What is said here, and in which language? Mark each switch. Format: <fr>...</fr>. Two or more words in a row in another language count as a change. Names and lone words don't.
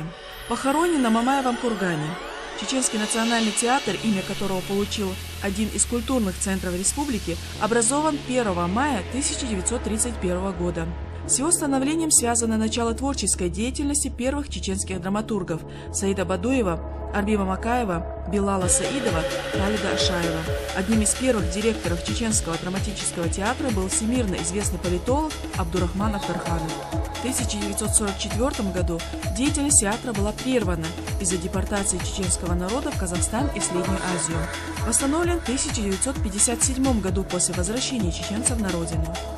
<ru>Похоронен на Мамаевом кургане. Чеченский национальный театр, имя которого получил один из культурных центров республики, образован 1 мая 1931 года. С его становлением связано начало творческой деятельности первых чеченских драматургов Саида Бадуева, Арбиба Макаева, Билала Саидова, Халида Ашаева. Одним из первых директоров Чеченского драматического театра был всемирно известный политолог Абдурахман Ахтарханов. В 1944 году деятельность театра была прервана из-за депортации чеченского народа в Казахстан и в Среднюю Азию. Восстановлен в 1957 году после возвращения чеченцев на родину.</ru>